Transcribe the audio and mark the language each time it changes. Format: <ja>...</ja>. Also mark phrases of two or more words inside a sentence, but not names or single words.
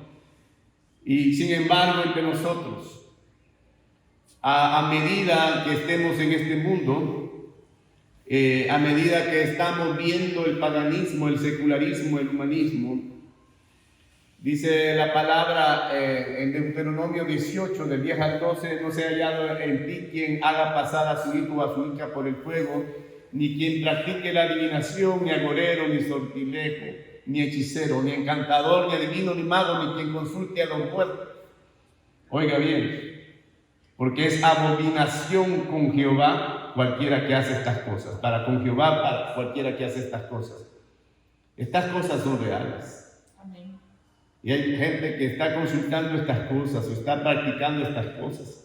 <es>Y sin embargo, entre nosotros, a medida que estemos en este mundo, a medida que estamos viendo el paganismo, el secularismo, el humanismo, dice la palabra en Deuteronomio 18, del 10 al 12, no se ha hallado en ti quien haga pasar a su hijo o a su hija por el fuego, ni quien practique la adivinación, ni agorero, ni sortilejo, ni hechicero, ni encantador, ni adivino, ni mago, ni quien consulte a los muertos. Oiga bien, porque es abominación con Jehová cualquiera que hace estas cosas. Para con Jehová, para cualquiera que hace estas cosas. Estas cosas son reales. Amén. Y hay gente que está consultando estas cosas o está practicando estas cosas.</es>